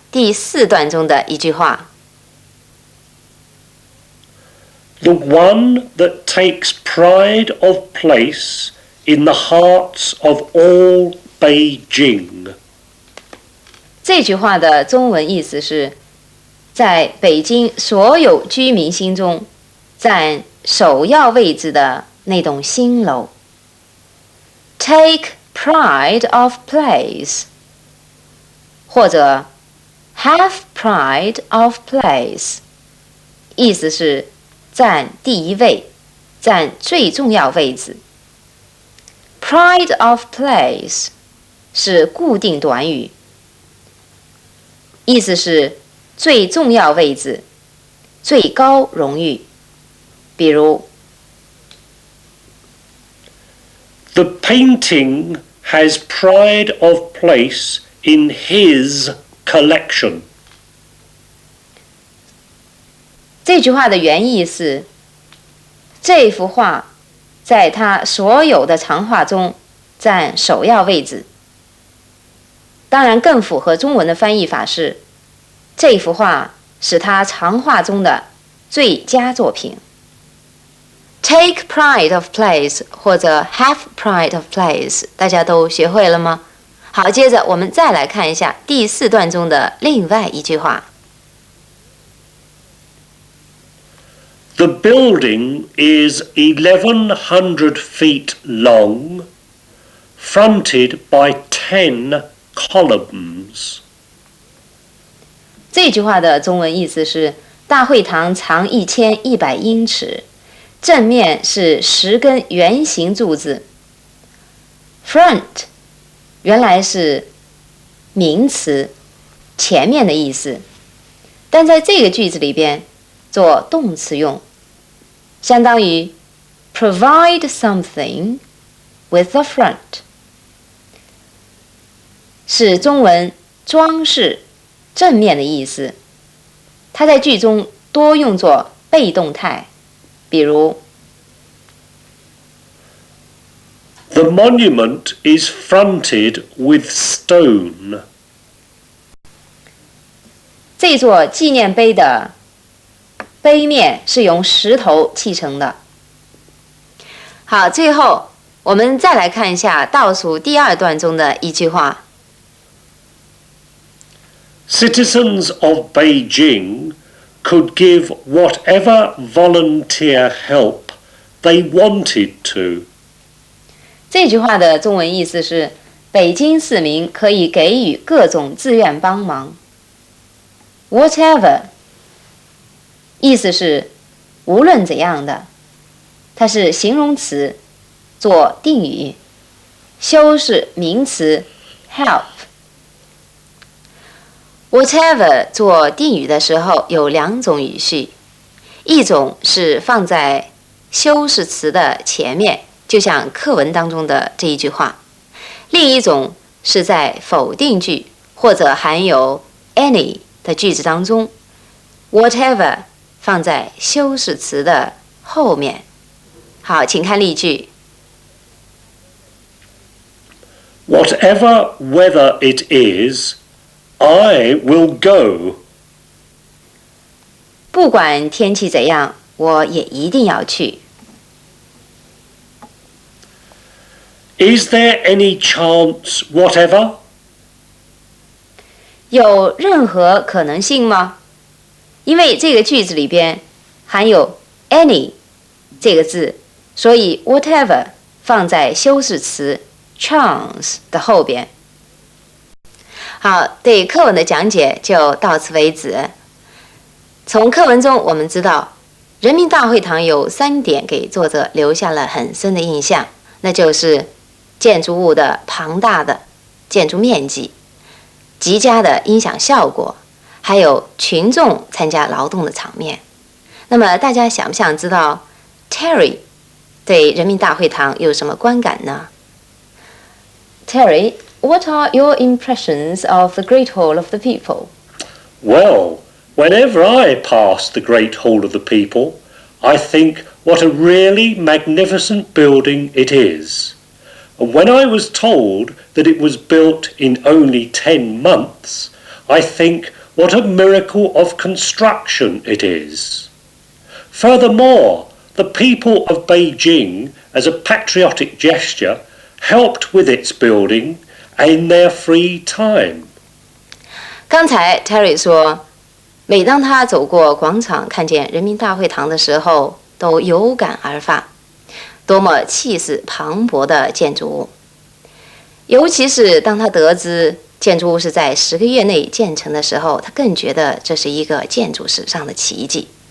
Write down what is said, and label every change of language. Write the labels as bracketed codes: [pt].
[zh] 第4段中的一句话。 [en] The one that takes pride of place in the hearts of all Beijing. [zh] 这句话的中文意思是，在北京所有居民心中占首要位置的那栋新楼。 [en] Take pride of place， [zh] 或者 [en] have pride of place， [zh] 意思是占第一位，占最重要位置。 [en] Pride of place [zh] 是固定短语，意思是最重要位置，最高荣誉。比如 [en] The painting has pride of place in his collection. [zh] 这句话的原意是，这幅画在他所有的藏画中占首要位置。当然，更符合中文的翻译法是，这幅画是他藏画中的最佳作品。 [en] Take pride of place [zh] 或者 [en] have pride of place， [zh] 大家都学会了吗？好，接着我们再来看一下第4段中的另外一句话。 [en] The building is 1,100 feet long, fronted by 10 columns. [zh] 这句话的中文意思是，大会堂长1100英尺，正面是10根圆形柱子。 Front 原来是名词，前面的意思，但在这个句子里边做动词用，相当于 [en] provide something with a front， [zh] 是中文装饰正面的意思。它在句中多用作被动态，比如 [en] The monument is fronted with stone. [zh] 这座纪念碑的碑面是用石头砌成的。好，最后我们再来看一下倒数第2段中的一句话。 [en] Citizens of Beijing could give whatever volunteer help they wanted to. [zh] 这句话的中文意思是，北京市民可以给予各种自愿帮忙。 Whatever 意思是无论怎样的，它是形容词做定语，修饰名词 help。 Whatever 做定语的时候有2种语序，一种是放在修饰词的前面，就像课文当中的这一句话；另一种是在否定句或者含有 any 的句子当中 ，whatever 放在修饰词的后面。好，请看例句。 [en] Whatever weather it is, I will go. [zh] 不管天气怎样，我也一定要去。 [en] Is there any chance whatever? [zh] 有任何可能性吗？因为这个句子里边含有 any 这个字，所以 whatever 放在修饰词 chance 的后边。好，对课文的讲解就到此为止。从课文中我们知道，人民大会堂有3点给作者留下了很深的印象，那就是建筑物的庞大的建筑面积、极佳的音响效果，还有群众参加劳动的场面。那么大家想不想知道 Terry 对人民大会堂有什么观感呢？ [en] Terry, what are your impressions of the Great Hall of the People? Well, whenever I pass the Great Hall of the People, I think what a really magnificent building it is. And when I was told that it was built in only 10 months, I think What a miracle of construction it is. Furthermore, the people of Beijing, as a patriotic gesture, helped with its building in their free time. [zh] 刚才 Terry 说，每当他走过广场，看见人民大会堂的时候，都有感而发，多么气势磅礴的建筑物！尤其是当他得知建筑物是在10个月内建成的时候，他更觉得这是一个建筑史上的奇迹。